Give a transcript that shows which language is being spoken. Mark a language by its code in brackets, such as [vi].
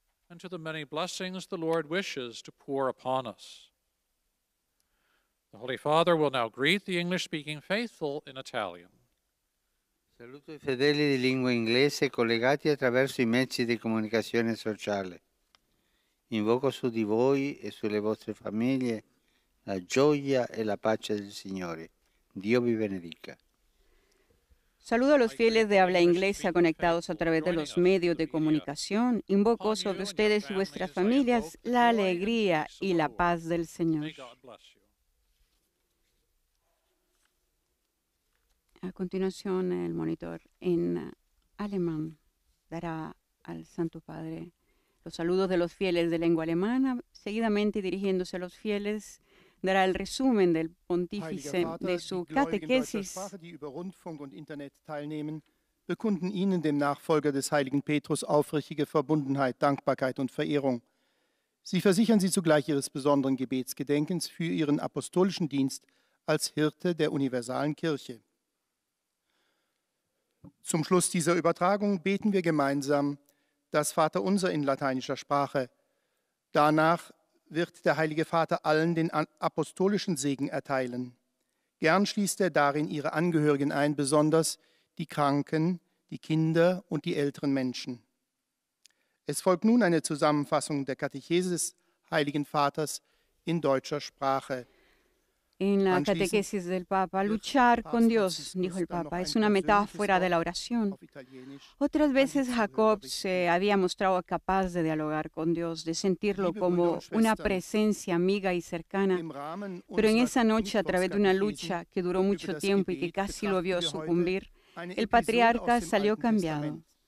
[en] And to the many blessings the Lord wishes to pour upon us. The Holy Father will now greet the English-speaking faithful in Italian. [it] Saluto i fedeli di lingua inglese collegati attraverso i mezzi di comunicazione sociale. Invoco su di voi e sulle vostre famiglie la gioia e la pace del Signore. Dio vi benedica. [es] Saludo a los fieles de habla inglesa conectados a través de los medios de comunicación. Invoco sobre ustedes y vuestras familias la alegría y la paz del Señor. A continuación, el monitor en alemán dará al Santo Padre los saludos de los fieles de lengua alemana. Seguidamente, dirigiéndose a los fieles, dará el resumen del pontífice de su catequesis. [de] Die über Rundfunk und Internet teilnehmen, bekunden Ihnen, dem Nachfolger des heiligen Petrus, aufrichtige Verbundenheit, Dankbarkeit und Verehrung. Sie versichern Sie zugleich Ihres besonderen Gebetsgedenkens für Ihren apostolischen Dienst als Hirte der universalen Kirche. Zum Schluss dieser Übertragung beten wir gemeinsam das Vaterunser in lateinischer Sprache. Danach wird der Heilige Vater allen den apostolischen Segen erteilen. Gern schließt er darin ihre Angehörigen ein, besonders die Kranken, die Kinder und die älteren Menschen. Es folgt nun eine Zusammenfassung der Katechese des Heiligen Vaters in deutscher Sprache. [es] En la catequesis del Papa, luchar con Dios, dijo el Papa, es una metáfora de la oración. Otras veces Jacob se había mostrado capaz de dialogar con Dios, de sentirlo como una presencia amiga y cercana, pero en esa noche, a través de una lucha que duró mucho tiempo y que casi lo vio sucumbir, el patriarca salió cambiado.